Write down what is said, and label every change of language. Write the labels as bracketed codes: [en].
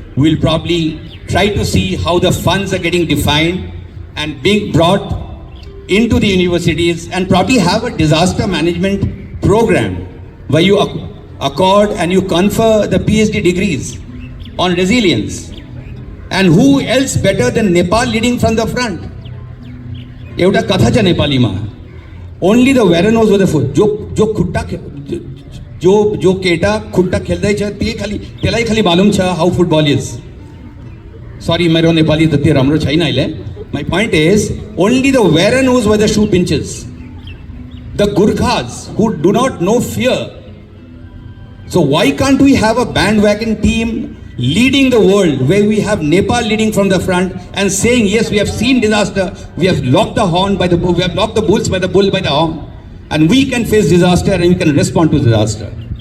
[en] We'll probably try to see how the funds are getting defined and being brought into the universities, and probably have a disaster management program where you accord and you confer the PhD degrees on resilience. And who else better than Nepal leading from the front? [ne] एउटा कथा छ नेपालीमा, [en] only the veteran knows what the foot. [ne] जो खुट्टा जो केटा खुट्टा खेल्दैछ त्यसलाई खाली मालुम छ [en] how football is. [ne] Sorry, मेरो नेपाली त्यति राम्रो छैन अहिले. [en] My point is, only the veteran knows where the shoe pinches. The Gurkhas who do not know fear. So why can't we have a bandwagon team leading the world, where we have Nepal leading from the front and saying, yes, we have seen disaster, we have locked the horn by the bull, we have locked the bulls by the bull by the horn, and we can face disaster and we can respond to disaster.